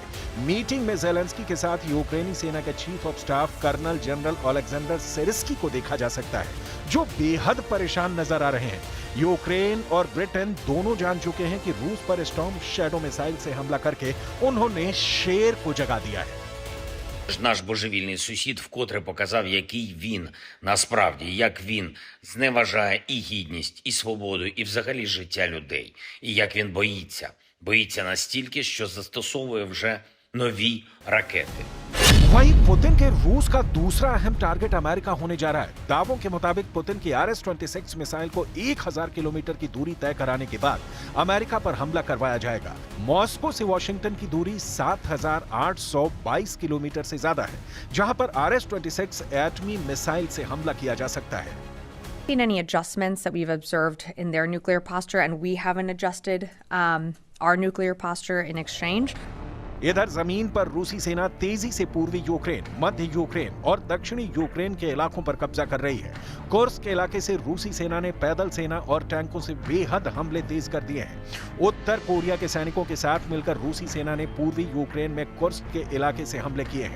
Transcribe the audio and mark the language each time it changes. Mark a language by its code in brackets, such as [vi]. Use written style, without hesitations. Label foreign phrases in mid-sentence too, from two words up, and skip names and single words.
[hi] मीटिंग में ज़ेलेंस्की के साथ यूक्रेनी सेना के [en] chief of staff [hi] कर्नल जनरल ओलेक्जेंडर सिरिस्की को देखा जा सकता है, जो बेहद परेशान नजर आ रहे हैं। यूक्रेन और ब्रिटेन दोनों जान चुके हैं कि रूस पर स्टॉर्म शैडो मिसाइल से हमला करके उन्होंने शेर को जगा दिया है। [uk] Наш божевільний сусід вкотре показав, який він насправді, як він зневажає і гідність, і свободу, і взагалі життя людей. І як він боїться. Боїться настільки, що застосовує вже нові ракети. [hi] वहीं पुतिन के रूस का दूसरा अहम टारगेट अमेरिका होने जा रहा है। दावों के मुताबिक पुतिन की RS-26 मिसाइल को 1000 किलोमीटर की दूरी तय कराने के बाद अमेरिका पर हमला करवाया जाएगा। मॉस्को से वॉशिंगटन की दूरी 7822 किलोमीटर से ज्यादा है, जहां पर RS-26 एटमी मिसाइल से हमला किया जा सकता है। [en] Seen any adjustments that we've observed in their nuclear posture, and we haven't adjusted our nuclear posture in exchange. [hi] इधर जमीन पर रूसी सेना तेजी से पूर्वी यूक्रेन, मध्य यूक्रेन और दक्षिणी यूक्रेन के इलाकों पर कब्जा कर रही है। कुर्स्क के इलाके से रूसी सेना ने पैदल सेना और टैंकों से बेहद हमले तेज कर दिए हैं। उत्तर कोरिया के सैनिकों के साथ मिलकर रूसी सेना ने पूर्वी यूक्रेन में कुर्स्क के इलाके से हमले किए हैं।